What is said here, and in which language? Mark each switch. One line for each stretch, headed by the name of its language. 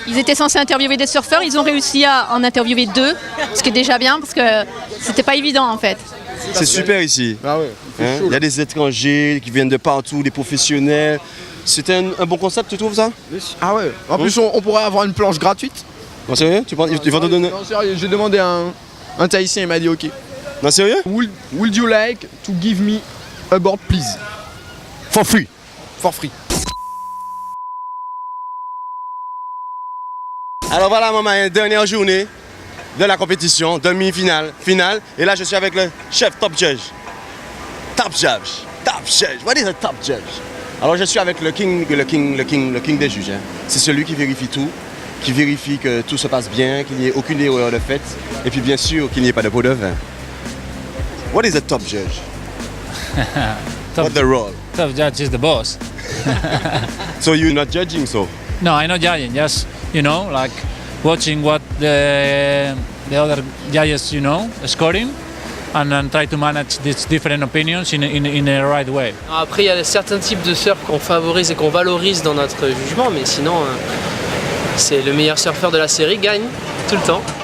French: Ils étaient censés interviewer des surfeurs, ils ont réussi à en interviewer 2, ce qui est déjà bien parce que c'était pas évident en fait. C'est super ici. Ah ouais, Hein? Il y a des étrangers qui viennent de partout, des professionnels. C'était un bon concept, tu trouves ça? Ah ouais. En plus, on pourrait avoir une planche gratuite. Non, sérieux? Tu penses ils vont te donner? Non, sérieux, j'ai demandé à un Tahitien, il m'a dit ok. Non, sérieux?
English: Would you like to give me a board, please? For free. For free.
French: Alors voilà, maman, dernière journée de la compétition, demi-finale, finale. Et là, je suis avec le chef top judge. Top judge.
English: What is a top judge?
French: Alors, je suis avec le king des juges. Hein. C'est celui qui vérifie tout, qui vérifie que tout se passe bien, qu'il n'y ait aucune erreur de fait, et puis bien sûr qu'il n'y ait pas de pot de vin.
English: What is a top judge? What's the role? Top judge is the boss. So you're not judging, so? No, I'm not judging. Just like watching what the other judges, scoring, and then try to manage these different opinions in a right way.
French: Après, il y a certains types de surf qu'on favorise et qu'on valorise dans notre jugement, mais sinon, c'est le meilleur surfeur de la série gagne tout le temps.